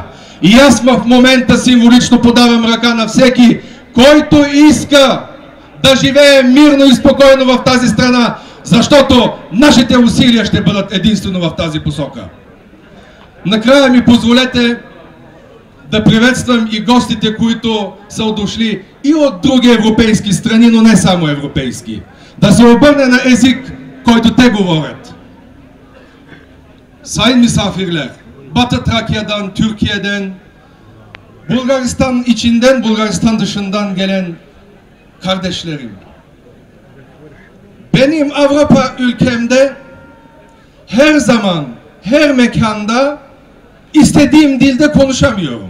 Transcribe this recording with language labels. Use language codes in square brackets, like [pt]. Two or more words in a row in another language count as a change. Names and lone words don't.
[bg] И аз в момента символично подавам ръка на всеки, който иска да живее мирно и спокойно в тази страна, защото нашите усилия ще бъдат единствено в тази посока. Накрая ми позволете да приветствам и гостите, които са дошли и от други европейски страни, но не само европейски. Да се обърне на език, който те говорят. [tr] Sayın misafirler, Batı Trakya'dan, Türkiye'den, Bulgaristan içinden, Bulgaristan dışından gelen kardeşlerim. Benim Avrupa ülkemde her zaman, her mekanda istediğim dilde konuşamıyorum.